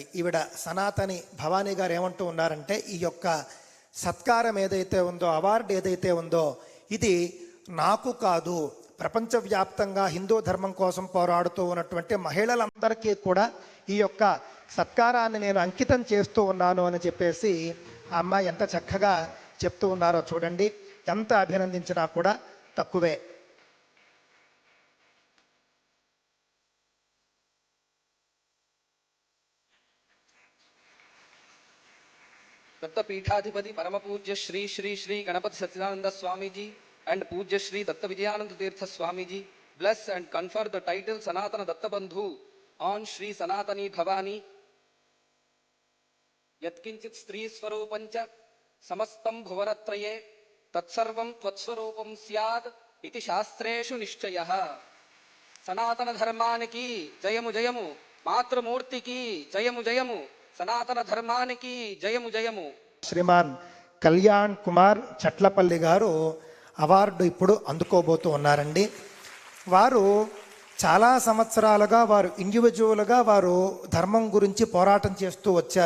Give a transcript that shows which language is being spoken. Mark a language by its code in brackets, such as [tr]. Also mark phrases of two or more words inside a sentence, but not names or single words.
[te] ఈవిడ సనాతని భవానీ గారు ఏమంటూ ఉన్నారంటే, ఈ యొక్క సత్కారం ఏదైతే ఉందో, అవార్డు ఏదైతే ఉందో, ఇది నాకు కాదు, ప్రపంచవ్యాప్తంగా హిందూ ధర్మం కోసం పోరాడుతూ ఉన్నటువంటి మహిళలందరికీ కూడా ఈ యొక్క సత్కారాన్ని నేను అంకితం చేస్తూ ఉన్నాను అని చెప్పేసి ఆ అమ్మాయి ఎంత చక్కగా చెప్తూ ఉన్నారో చూడండి. ఎంత అభినందించినా కూడా తక్కువే. [sa] दत्तपीठाधिपति परम पूज्य श्री श्री श्री गणपति सच्चिदानंद स्वामी जी [en] and [sa] पूज्य श्री दत्त विजयानंद तीर्थ स्वामी जी [en] bless and confer the title Sanatana Datta Bandhu on Shri Sanatani Bhavani. [sa] यत्किंचित स्त्री स्वरूपंच समस्तं भुवनत्रये तत्सर्वं त्वत्स्वरूपं स्यात् इति शास्त्रेषु निश्चयः. [te] సనాతన ధర్మానికి జయము జయము, మాతృమూర్తికి జయము జయము, సనాతన ధర్మానికి జయము జయము. శ్రీమాన్ కళ్యాణ్ కుమార్ చట్లపల్లి గారు అవార్డు ఇప్పుడు అందుకోబోతూ ఉన్నారండి. వారు చాలా సంవత్సరాలుగా వారు ఇండివిజువల్గా వారు ధర్మం గురించి పోరాటం చేస్తూ వచ్చారు.